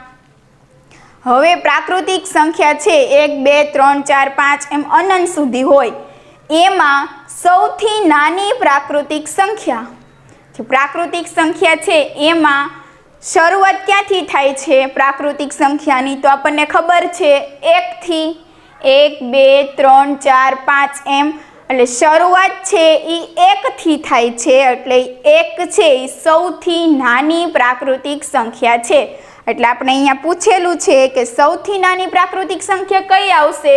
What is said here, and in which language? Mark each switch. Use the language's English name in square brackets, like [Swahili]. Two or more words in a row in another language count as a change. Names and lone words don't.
[Gujarati] હવે પ્રાકૃતિક સંખ્યા છે 1 2 3 4 5 એમ અનંત સુધી હોય એમાં સૌથી નાની પ્રાકૃતિક સંખ્યા પ્રાકૃતિક સંખ્યા છે એમાં શરૂઆત ક્યાંથી થાય છે પ્રાકૃતિક સંખ્યાની? તો આપને ખબર છે 1 થી 1 2 3 4 5 એમ એટલે શરૂઆત છે ઈ 1 થી થાય છે એટલે 1 છે ઈ સૌથી નાની પ્રાકૃતિક સંખ્યા છે। એટલે આપણે અહીંયા પૂછેલું છે કે સૌથી નાની પ્રાકૃતિક સંખ્યા કઈ આવશે?